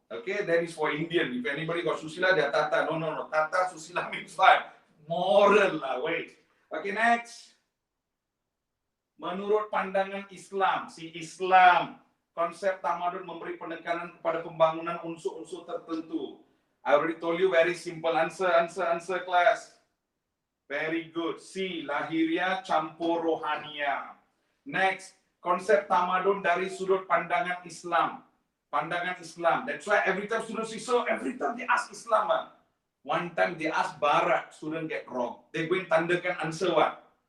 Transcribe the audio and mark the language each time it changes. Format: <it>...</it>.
<en>Okay, that is for Indian. If anybody got susila, dia tata. No. Tata susila means what? Moral lah. Wait. Okay, next.</en> <ms>Menurut pandangan Islam, si Islam, konsep tamadun memberi penekanan kepada pembangunan unsur-unsur tertentu.</ms> <en>I already told you, very simple answer, class. Very good. C, Lahiria campur Rohania.</en> <ms>Next, konsep tamadun dari sudut pandangan Islam. Pandangan Islam.</ms> <en>That's why every time students see, so every time they ask Islam, one time they ask Barat, student get wrong. They going</en> <ms>tandakan</ms> <en>answer what?</en>